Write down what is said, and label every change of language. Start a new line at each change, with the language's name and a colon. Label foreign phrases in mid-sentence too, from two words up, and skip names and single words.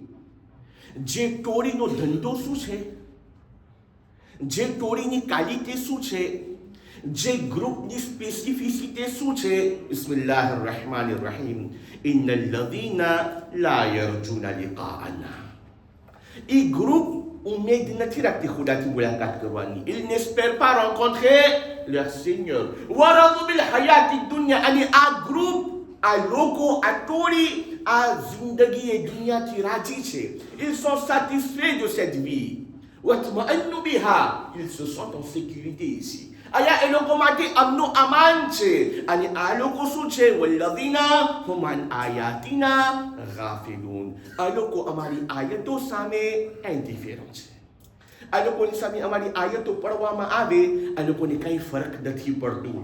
Gujarati: જે ટોળીનો ધંધો શું છે, જે ટોળીની ક્વોલિટી શું છે, જે ગ્રુપની સ્પેસિફિસિટી શું છે.
Arabic: بسم الله الرحمن الرحيم، إن الذين لا يرجون لقاءنا.
Gujarati: એ ગ્રુપ ઉમ્મીદ નથી રાખતી ખુદાથી મુલાકાત કરવાની.
French: Ils n'espèrent pas rencontrer leur Seigneur.
Arabic: ورضوا بالحياة الدنيا,
Gujarati: અને આ ગ્રુપ, આ લોકો, આ ટોળી, આ જિંદગી એ દુનિયાથી રાજી છે.
French: Ils sont satisfaits de cette vie.
Arabic: وَاطْمَأَنُّ بِهَا,
French: ils se sentent en sécurité ici.
Gujarati: Aya e લોકો માટે અમનો અમાન છે અને આ લોકો શું છે?
Arabic: والذين هم عن آياتنا غافلون.
Gujarati: આ લોકો અમારી આયતો સામે ઇન્ડિફરન્ટ છે. આ લોકોની સામે અમારી આયતો પડવામાં આવે, આ લોકોને કંઈ ફરક નથી પડતું.